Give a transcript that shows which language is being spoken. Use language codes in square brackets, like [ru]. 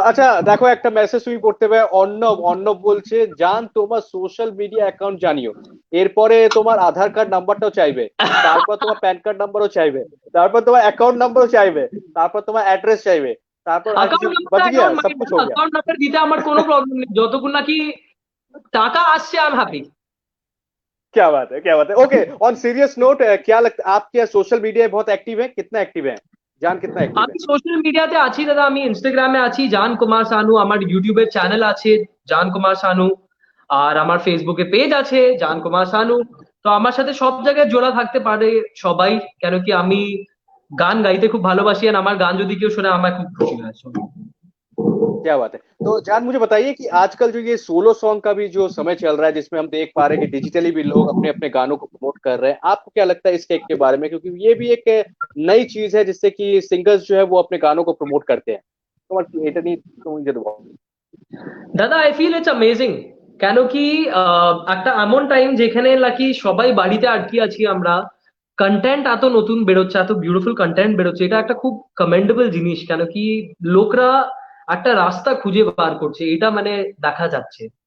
[bn] আচ্ছা দেখো একটা মেসেজ তুমি পড়তে হবে, অর্ণব অর্ণব বলছে জান তোমার সোশ্যাল মিডিয়া অ্যাকাউন্ট জানিও, এরপরে তোমার আধার কার্ড নাম্বারটাও চাইবে, তারপর তোমার প্যান কার্ড নাম্বারও চাইবে, তারপর তোমার অ্যাকাউন্ট নাম্বারও চাইবে, তারপর তোমার অ্যাড্রেস চাইবে, তারপর [hi] বাজ গিয়া সব কুছ हो गया। [bn] অ্যাকাউন্ট নাম্বার দিতে আমার কোনো প্রবলেম নেই, যতক্ষণ নাকি টাকা আসছে [en] I am happy. [hi] क्या बात है, क्या बात है। [en] okay on serious note, [hi] क्या लगता आप क्या सोशल मीडिया बहुत एक्टिव है, कितना एक्टिव है জান, कितना एक्टिव [bn] আমি [hi] है? [bn] সোশ্যাল মিডিয়াতে আছি দাদা, আমি ইনস্টাগ্রামে আছি জান কুমার সানু, আমার ইউটিউবের চ্যানেল আছে জান কুমার সানু, আর আমার ফেসবুকে পেজ আছে জান কুমার সানু। তো আমার সাথে সব জায়গায় জোড়া থাকতে পারে সবাই, কেন কি আমি গান গাইতে খুব ভালোবাসি, আর আমার গান যদি কেউ শোনে আমার খুব খুশি হয়। [hi] क्या बात है। तो जान मुझे बताइए कि आजकल जो ये सोलो सॉन्ग का भी जो समय चल रहा है, जिसमें हम देख पा रहे हैं कि डिजिटली भी लोग अपने अपने गानों को प्रमोट कर रहे हैं, आपको क्या लगता है इस टेक के बारे में, क्योंकि ये भी एक नई चीज है जिससे कि सिंगर्स जो है वो अपने गानों को प्रमोट करते हैं। [bn] এটা নিয়ে তুমি যদি বলো। দাদা [en] I feel it's amazing, [bn] কেন কি একটা এমন টাইম যেখানে নাকি সবাই বাড়িতে আটকে আছি আমরা, কন্টেন্ট এত নতুন বেরোচ্ছে, এত বিউটিফুল কন্টেন্ট বেরোচ্ছে, এটা একটা খুব কমেন্ডেবল জিনিস, কেন কি লোকরা একটা রাস্তা খুঁজে বার করছে, এটা মানে দেখা যাচ্ছে।